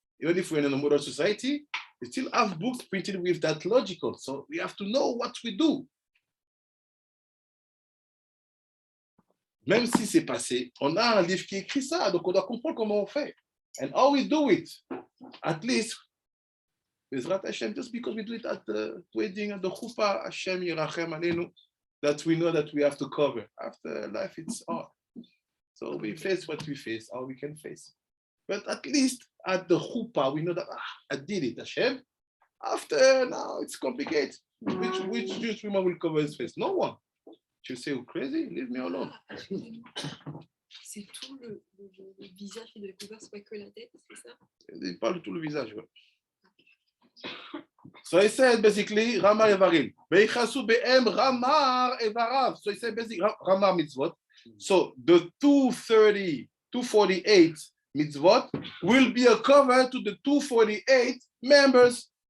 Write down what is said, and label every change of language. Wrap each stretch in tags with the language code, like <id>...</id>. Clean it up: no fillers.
<en>Even if we're in a modern society, we still have books printed with that logical. So we have to know what we do.</en> <fr>Même si c'est passé, on a un livre qui écrit ça, donc on doit comprendre comment on fait.</fr> <en>And how we do it, at least, Bezrat Hashem, just because we do it at the wedding, at the chuppah,</en> <he>Hashem Yirachem Aleinu,</he> <en>that we know that we have to cover. After life, it's hard. So we face what we face, how we can face. But at least at the chuppah, we know that, I did it, Hashem. After, now it's complicated. Which Jewish woman will cover his face? No one.</en> <fr>Tu sais,</fr> <en>you're crazy, leave me alone.</en> <fr>C'est tout le visage qui doit être couvert, c'est pas que la tête, c'est ça? Il parle de tout le visage. Ouais.</fr> <en>So he said basically, Ramar Evarim.</en> <he>Veichasu be'em Ramar Evarav.</he> <en>So he said basically, Ramar mitzvot. So the 248 mitzvot will be a cover to the 248 members.</en>